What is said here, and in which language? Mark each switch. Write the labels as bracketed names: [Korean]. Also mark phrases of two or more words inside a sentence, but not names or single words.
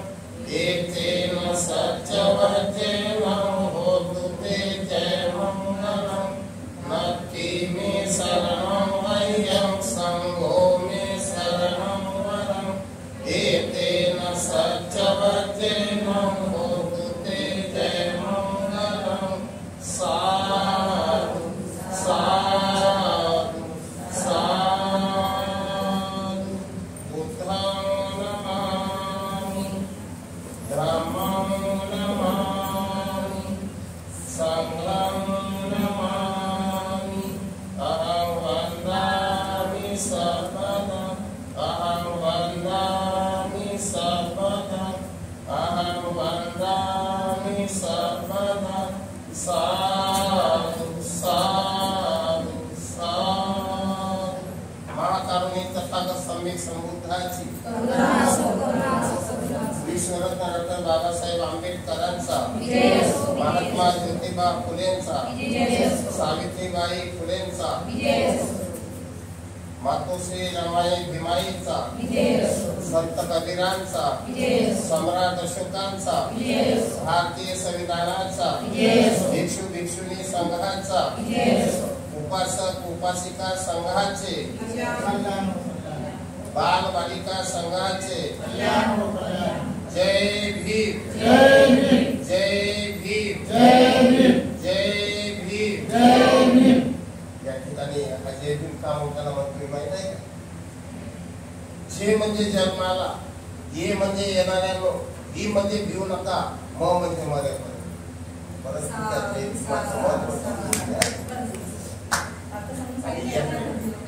[Pali] एतेन सच्चवज्रेण होतु ते जयमङ्गलम्. नक्ति मे शरणं मह्यं सङ्घो मे शरणं वरम्. एतेन सच्चवज्रेण होतु ते जयमङ्गलम्. साधु साधु साधु. बुद्धं नमामि, धम्मं नमामि, सङ्घं नमामि. अहं वन्दामि सर्वदा, अहं वन्दामि सर्वदा, अहं वन्दामि सर्वदा. साधु साधु साधु. [Marathi] महाकारुणी तथागत सम्यक संबुद्धाची, विश्वरत्न डॉक्टर बाबासाहेब आंबेडकरांचा, महात्मा ज्योतिबा फुलेंचा, सावित्रीबाई फुलेंचा, मातोश्री रमाई भीमाईचा, संत कबीरांचा, सम्राट अशोकांचा, भारतीय संविधानाचा, भिक्षू भिक्षुणी संघाचा, उपासक उपासिका संघाचे, बाल बालिका संघाचे. जय भीम, जय भीम, जय भीम, जय भीम, जय भीम, जय भीम. या ठिकाणी हा जय भीम का होताना म्हणतो माहित आहे का? जे म्हणजे जन्माला, ये म्हणजे येणाऱ्यानो, ही म्हणजे भिवू नका, म म्हणजे मरेपर्यंत. परंतु त्या जय भीमाचं महत्त्व